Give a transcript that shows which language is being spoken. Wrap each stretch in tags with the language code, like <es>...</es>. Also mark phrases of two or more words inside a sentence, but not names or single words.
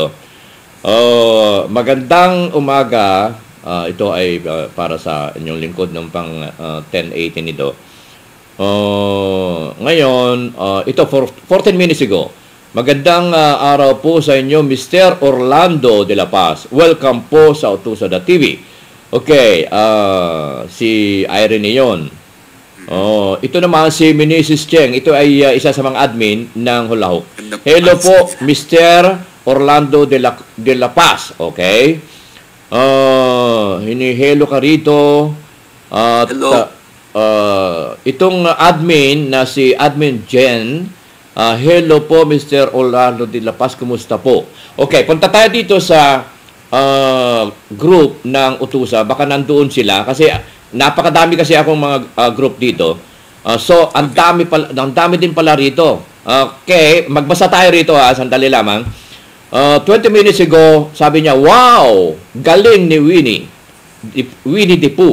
<tl>Magandang umaga. Ito ay para sa inyong lingkod ng pang 10:18 nito. Ngayon, ito 14</tl> <en>minutes ago.</en> <tl>Magandang araw po sa inyo, Mr. Orlando de la Paz. Welcome po sa Utusa.tv. Okay, si Irene yon. Ito naman si Mrs. Cheng. Ito ay isa sa mga admin ng Hulahok. Hello po, Mr. Orlando de la Paz. Okay? Hinihelo ka rito.</tl> <en>Hello.</en> <tl>Itong admin na si Admin Jen. Hello po, Mr. Orlando de la Paz. Kumusta po? Okay, punta tayo dito sa group ng Utusa. Baka nandoon sila kasi napakadami kasi akong mga group dito. So, ang dami din pala rito. Okay, magbasa tayo rito sandali lamang. 20</tl> <en>minutes ago,</en> <tl>sabi niya, wow, galing ni Winnie the Pooh.</tl>